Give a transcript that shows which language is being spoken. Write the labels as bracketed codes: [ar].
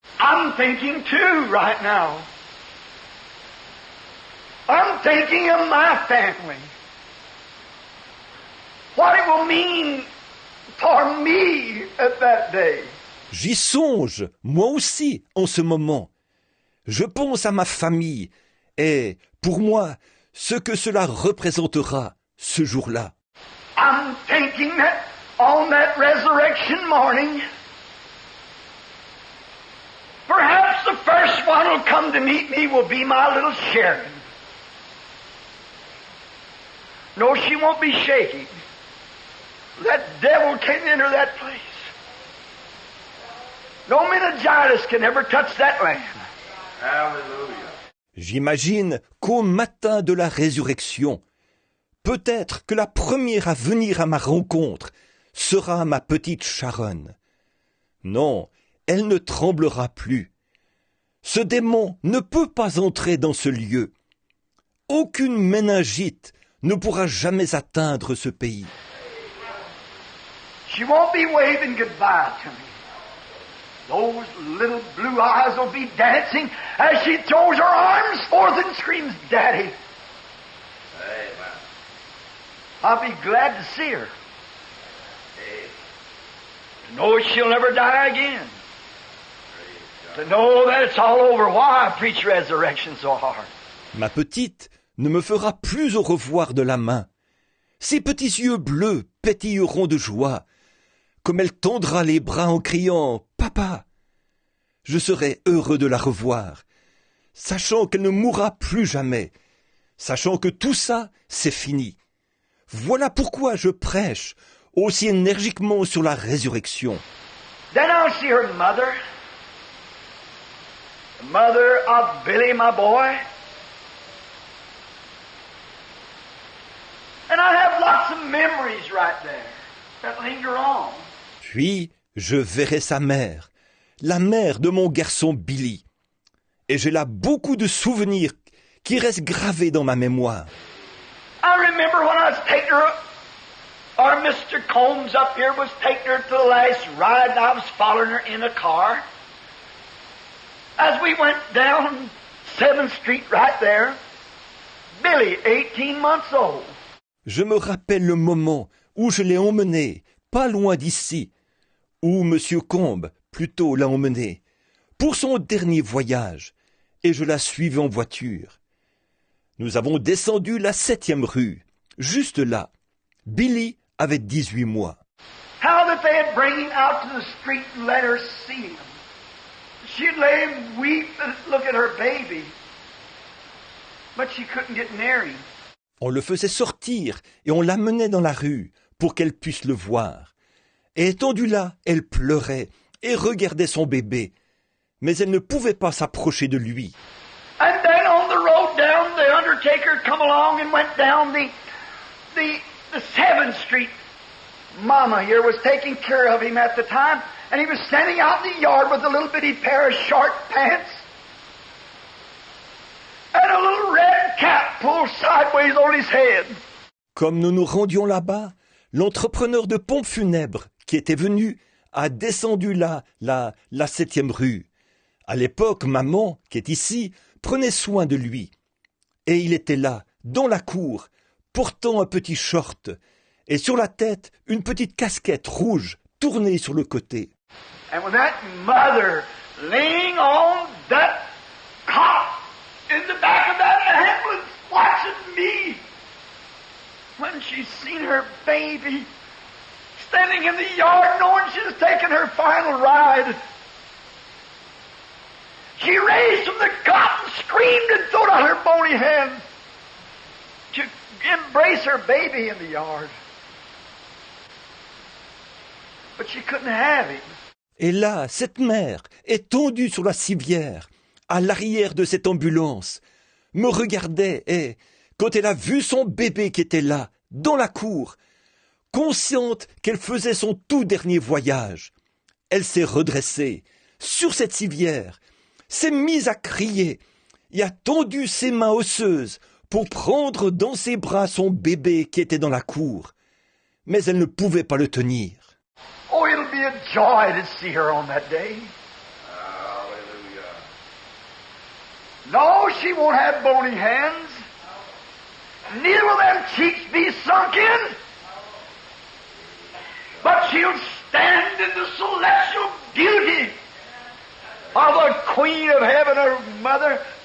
[en] I'm thinking too right now. I'm thinking of my family. What it will mean for me at that day. [fr] J'y songe, moi aussi, en ce moment. Je pense à ma famille et, pour moi, ce que cela représentera ce jour-là. [en] I'm thinking that on that resurrection morning, perhaps the first one who'll come to meet me will be my little Sharon. No, she won't be shaking. That devil can't enter that place. No meningitis can ever touch that land. Hallelujah. [fr] J'imagine qu'au matin de la résurrection, peut-être que la première à venir à ma rencontre sera ma petite Sharon. Non, elle ne tremblera plus. Ce démon ne peut pas entrer dans ce lieu. Aucune méningite ne pourra jamais atteindre ce pays. [en] She won't be waving goodbye to me. Those little blue eyes will be dancing as she throws her arms forth and screams, Daddy. Amen. I'll be glad to see her. To know she'll never die again. To know that it's all over. Why I preach resurrection so hard? [fr] Ma petite ne me fera plus au revoir de la main. Ses petits yeux bleus pétilleront de joie, comme elle tendra les bras en criant « Papa !» Je serai heureux de la revoir, sachant qu'elle ne mourra plus jamais, sachant que tout ça, c'est fini. Voilà pourquoi je prêche aussi énergiquement sur la résurrection. [en] Then I'll see her mother, the mother of Billy, my boy. And I have lots of memories right there that linger on. [fr] Puis je verrai sa mère, la mère de mon garçon Billy. Et j'ai là beaucoup de souvenirs qui restent gravés dans ma mémoire. [en] I remember when I was taking her, or Mr. Combs up here was taking her to the last ride, and I was following her in a car. As we went down 7th Street right there, Billy, 18 months old. [fr] Je me rappelle le moment où je l'ai emmenée, pas loin d'ici, où M. Combe, plutôt, l'a emmenée, pour son dernier voyage, et je la suivais en voiture. Nous avons descendu la 7e rue, juste là. Billy avait 18 mois. [en] How that they had bring him out to the street and let her see him. She'd lay and weep and look at her baby, but she couldn't get near him. [fr] On le faisait sortir et on l'amenait dans la rue pour qu'elle puisse le voir. Et étendue là, elle pleurait et regardait son bébé, mais elle ne pouvait pas s'approcher de lui. [en] And then on the road down, the undertaker come along and went down the 7th Street. Mama here was taking care of him at the time, and he was standing out in the yard with a little bitty pair of short pants and a little red cap pulled sideways on his head. [fr] Comme nous nous rendions là-bas, l'entrepreneur de pompes funèbres qui était venu a descendu là, la 7e rue. À l'époque, maman, qui est ici, prenait soin de lui. Et il était là, dans la cour, portant un petit short, et sur la tête, une petite casquette rouge tournée sur le côté. [en] And with that mother laying on that cot in the back of that ambulance, watching me, when she seen her baby standing in the yard knowing she was taking her final ride, she raised from the cot and screamed and threw out her bony hands to embrace her baby in the yard. But she couldn't have him. [fr] Et là, cette mère, étendue sur la civière, à l'arrière de cette ambulance, me regardait et, quand elle a vu son bébé qui était là, dans la cour, consciente qu'elle faisait son tout dernier voyage, elle s'est redressée, sur cette civière, s'est mise à crier et a tendu ses mains osseuses pour prendre dans ses bras son bébé qui était dans la cour. Mais elle ne pouvait pas le tenir. [en] Oh, it'll be a joy to see her on that day. Hallelujah. No, she won't have bony hands. Neither will them cheeks be sunk in. But she'll stand in the celestial beauty of the Queen of Heaven, her mother.